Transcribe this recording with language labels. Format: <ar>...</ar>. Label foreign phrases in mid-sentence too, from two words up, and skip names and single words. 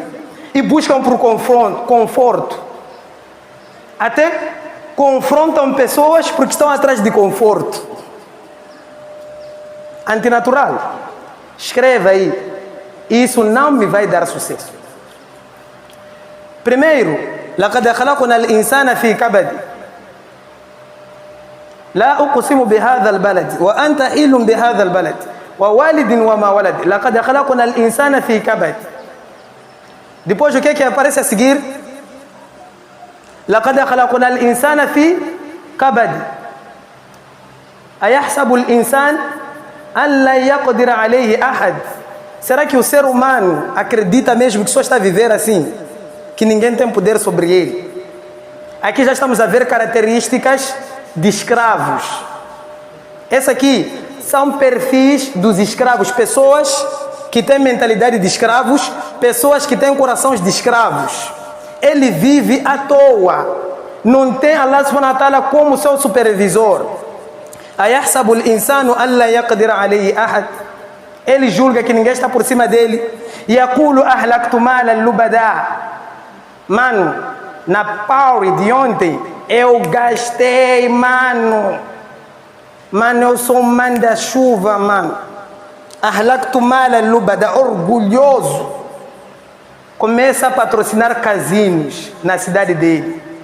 <pt>E buscam por conforto. Até confrontam pessoas porque estão atrás de conforto. Antinatural. Escreva aí. Isso não me vai dar sucesso. Primeiro,</pt> <ar>لقد خلقنا الإنسان في كبد. لا أقسم بهذا البلد وأنت حل بهذا البلد ووالد وما ولد لقد خلقنا الإنسان في كبد.</ar> <pt>Depois o que é que aparece a seguir?</pt> <ar>لقد خلقنا الإنسان في كبد. أيحسب الإنسان أن لا يقدر عليه أحد.</ar> <pt>Será que o ser humano acredita mesmo que só está a viver assim? Que ninguém tem poder sobre ele? Aqui já estamos a ver características de escravos. Essa aqui são perfis dos escravos. Pessoas que têm mentalidade de escravos, pessoas que têm corações de escravos. Ele vive à toa. Não tem Allah</pt> <ar>سبحانه وتعالى</ar> <pt>como seu supervisor.</pt> <ar>أيحسب الإنسان أن لا يقدر عليه أحد.</ar> <pt>Ele julga que ninguém está por cima dele.</pt> <ar>يقول أهلكت مالا لبدا.</ar> <pt>Mano, na power de ontem, eu gastei, mano. Mano, eu sou um manda-chuva, mano.</pt> <ar>أهلكت مالا لبدا, orgulhoso.</ar> <pt>Começa a patrocinar casinos na cidade dele.</pt>